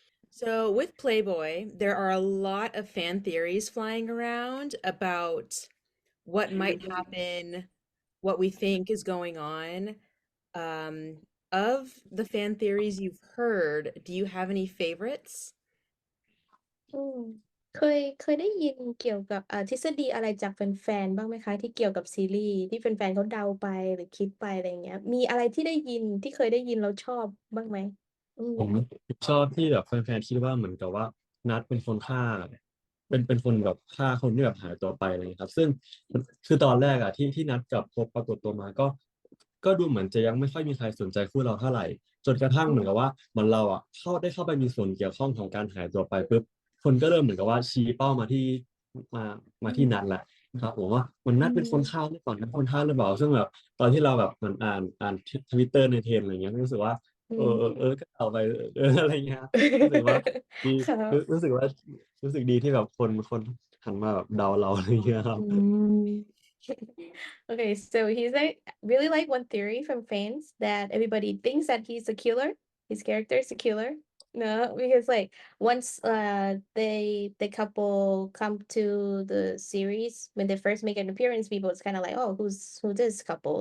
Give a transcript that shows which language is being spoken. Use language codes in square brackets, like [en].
[en] So, with Playboy, there are a lot of fan theories flying around about what might happen, what we think is going on. Um, of the fan theories you've heard, do you have any favorites? [th] อืมเคยได้ยินเกี่ยวกับทฤษฎีอะไรจากแฟนๆบ้างไหมคะที่เกี่ยวกับซีรีส์ที่แฟนๆเขาเดาไปหรือคิดไปอะไรอย่างเงี้ยมีอะไรที่ได้ยินที่เคยได้ยินแล้วชอบบ้างไหมอืม ผมชอบที่แบบแฟนๆคิดว่าเหมือนกับว่านัดเป็นคนฆ่าเป็นคนแบบฆ่าคนที่แบบหายตัวไปอะไรอย่างเงี้ยครับซึ่งคือตอนแรกอะที่นัดกับพบปรากฏตัวมาก็ดูเหมือนจะยังไม่ค่อยมีใครสนใจคู่เราเท่าไหร่จนกระทั่ง อืม เหมือนกับว่าเหมือนเราอะเข้าไปมีส่วนเกี่ยวข้องของการหายตัวไปปุ๊บคนก็เริ่มเหมือนกับว่าชี้เป้ามา อื มาที่นัดแห ละครับผมว่ามันนัดเป็นคนฆ่าหรือเปล่านัดคนฆ่าหรือเปล่าซึ่งแบบตอนที่เราแบบเหมือนอ่านทวิตเตอร์ในเทรนด์อะไรเงี้ยรู้สึกว่า อื ก็เอาไปอะไรเงี้ยรู้สึกว่าดี ครับ รู้สึกว่ารู้สึกดีที่แบบคนหันมาแบบเดาเราอะไรเงี้ยครับ Mm. [en] Okay, so he's like really like one theory from fans that everybody thinks that he's a killer. His character is a killer. No, because like once the couple come to the series when they first make an appearance, people it's kind of like, oh, who this couple?